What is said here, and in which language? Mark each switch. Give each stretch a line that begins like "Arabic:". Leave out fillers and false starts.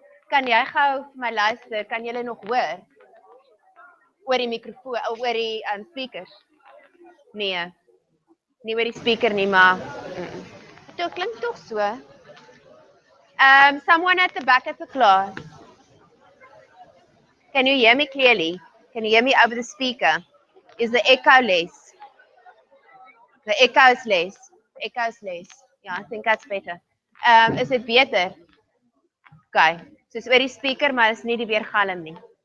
Afrikaans: Kan jy gou vir my luister? Kan julle nog hoor? Oor die mikrofoon, oor die speakers? Nee. Nie oor die speaker nie, maar Dit klink tog so.
English: Someone at the back of the class. Can you hear me clearly? Can you hear me over the speaker? Is the echo less? The echo is less. Echo is less. Yeah, I think that's better.
Afrikaans: Is dit beter? Okay.
English: So it's
Afrikaans: oor die speaker, maar is nie die weergalm nie.